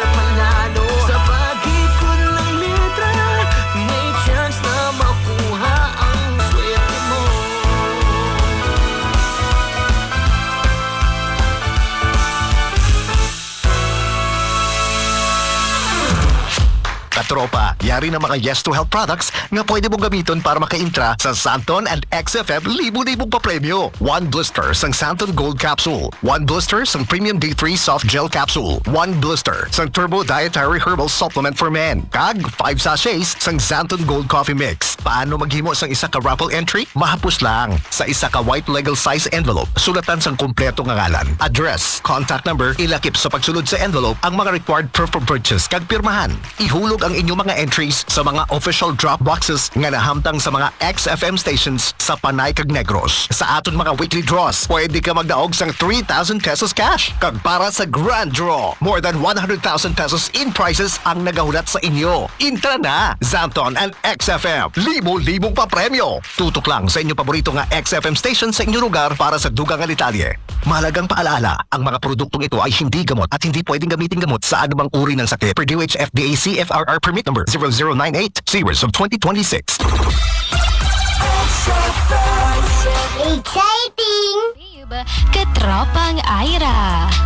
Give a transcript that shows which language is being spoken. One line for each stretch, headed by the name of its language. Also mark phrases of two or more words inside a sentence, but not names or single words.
Filipino: Panalo sa pag-ikot ng litra, may chance na makuha ang swerte mo.
Hiligaynon: Katropa, yari na mga Yes to Health products nga pwede mong gamiton para maka-intra sa Santon and XFM libo-libong papremyo. 1 blister sang Santon Gold Capsule. 1 blister sang Premium D3 Soft Gel Capsule. 1 blister sang Turbo Dietary Herbal Supplement for Men. Kag 5 sachets sang Santon Gold Coffee Mix. Paano maghimo sang isa ka raffle entry? Mahapos lang. Sa isa ka
English: white legal size envelope,
Hiligaynon: sulatan sang kumpleto nga ngalan, address,
English: contact number,
Hiligaynon: ilakip sa pagsulod sa envelope ang mga
English: required proof of purchase
Hiligaynon: kag pirmahan. Ihulog ang inyong mga entry entries sa mga
English: official drop boxes
Hiligaynon: nga nahamtang sa mga XFM stations sa Panay kag Negros. Sa aton mga
English: weekly draws,
Hiligaynon: pwede ka magdaog sang 3,000 pesos cash. Kag para sa
English: grand draw, more than 100,000 pesos in prizes
Hiligaynon: ang nagahulat sa inyo. Intra na! Zanton and XFM. Libo-libong pa premyo. Tutok lang sa inyong paborito nga XFM station sa inyong lugar para sa dugang nga detalye.
Filipino: Mahalagang paalala, ang mga produktong ito ay hindi gamot at hindi pwedeng gamitin gamot sa anumang uri ng sakit.
English: Per DOH FDA CFRR permit number 0098 series of 2026. Exciting! Katropang Aira.